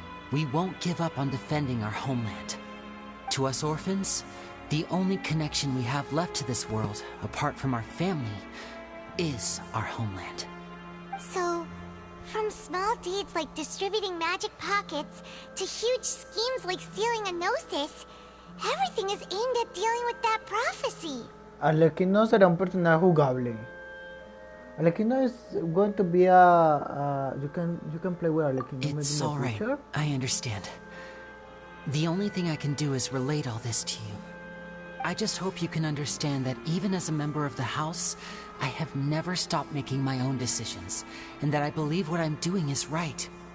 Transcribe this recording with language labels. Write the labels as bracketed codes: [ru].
[en] We won't give up on defending our homeland. To us orphans, the only connection we have left to this world, apart from our family, is our homeland. So, from small deeds like distributing magic pockets to huge schemes like stealing a Gnosis, everything is aimed at dealing with that prophecy. [es] Arlecchino será un personaje jugable. [en] Arlecchino is going to be a you can play with Arlecchino. It's all right. I understand. The only thing I can do is relate all this to you. I just hope you can understand that even as a member of the House, I have never stopped making my own decisions, and that I believe what I'm doing is right.